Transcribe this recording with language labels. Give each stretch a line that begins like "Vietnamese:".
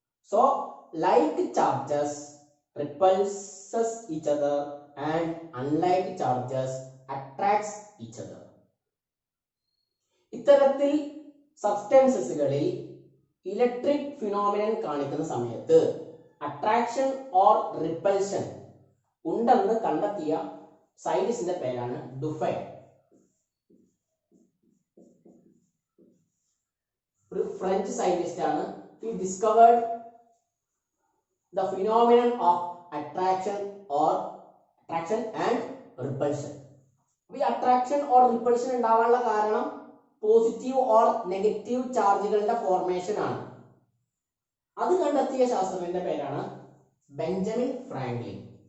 English: So like charges repulses each other and unlike charges attracts each other.
Malayalam: ഇത്തരത്തിൽ സബ്സ്റ്റൻസസുകളിൽ electric phenomenon കാണിക്കുന്ന സമയത്ത് attraction or repulsion ഉണ്ടെന്ന് കണ്ടെത്തിയ സയന്റിസ്റ്റിന്റെ പേരാണ് ഡുഫൈൻ. ഒരു ഫ്രഞ്ച് സയന്റിസ്റ്റ് ആണ്.
English: He discovered the phenomenon of attraction or attraction and repulsion.
Malayalam: ഈ attraction or repulsion ഉണ്ടാവാനുള്ള കാരണം പോസിറ്റീവ് ഓർ നെഗറ്റീവ് ചാർജുകളുടെ ഫോർമേഷൻ ആണ്. അത് കണ്ടെത്തിയ ശാസ്ത്രജ്ഞന്റെ പേരാണ് ബെഞ്ചമിൻ ഫ്രാങ്ക്ലിൻ.